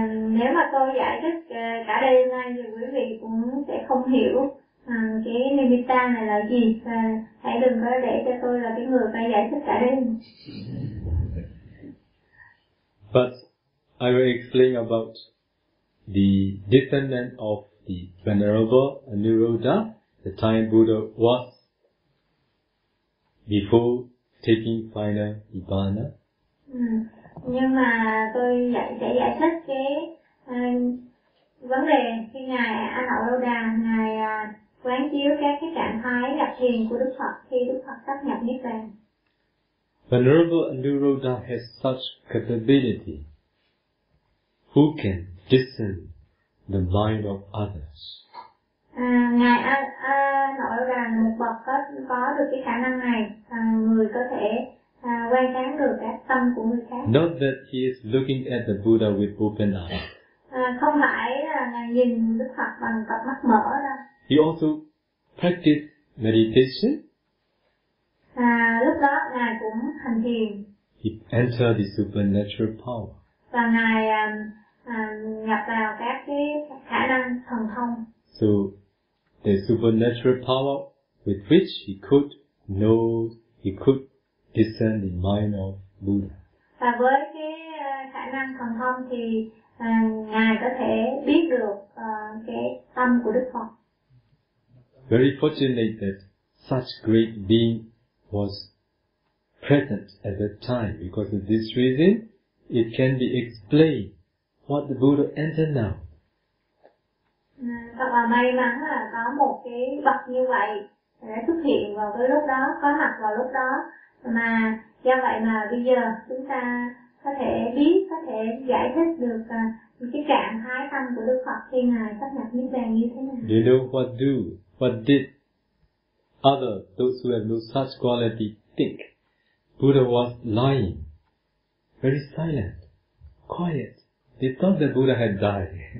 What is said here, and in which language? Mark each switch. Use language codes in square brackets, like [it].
[vi] Nếu mà tôi giải thích cả đêm nay thì quý vị cũng sẽ không hiểu cái nimitta này là gì. Hãy đừng có để cho tôi là cái người phải giải thích cả đêm. [en] But I will explain about the descendant of the Venerable Aniruddha, the time Buddha was before taking final Nibbana. [vi] Nhưng mà tôi sẽ giải thích cái vấn đề khi Ngài Aniruddha, Ngài quán chiếu các cái trạng thái đặc thiền của Đức Phật khi Đức Phật sắp nhập Niết Bàn. [en] Venerable Aniruddha has such capability. Who can discern the mind of others? [vi] Ngài nói rằng một bậc có được cái khả năng này, người có thể quan sát được cái tâm của người khác. [en] Not that he is looking at the Buddha with open eyes. [vi] Không phải là ngài nhìn Đức Phật bằng cặp mắt mở đâu. [en] He also practiced meditation. [vi] Lúc đó ngài cũng hành thiền. [en] He entered the supernatural power. [vi] Và ngài nhập vào các cái khả năng thần thông. [en] So the supernatural power with which he could know, he could discern the mind of Buddha. [vi] Và với cái khả năng thần thông thì ngài có thể biết được cái tâm của Đức Phật. [en] Very fortunate that such great being was present at that time, because of this reason it can be explained what the Buddha entered now. [vi] Thật là may mắn là có một cái bậc như vậy đã xuất hiện vào cái lúc đó, có mặt vào lúc đó, mà do vậy mà bây giờ chúng ta có thể biết, có thể giải thích được cái trạng thái tâm của Đức Phật khi ngài sắp nhập Niết Bàn như thế nào. [en] Do you know what did other, those who have no such quality, think? Buddha was lying, very silent, quiet. They thought that Buddha had died.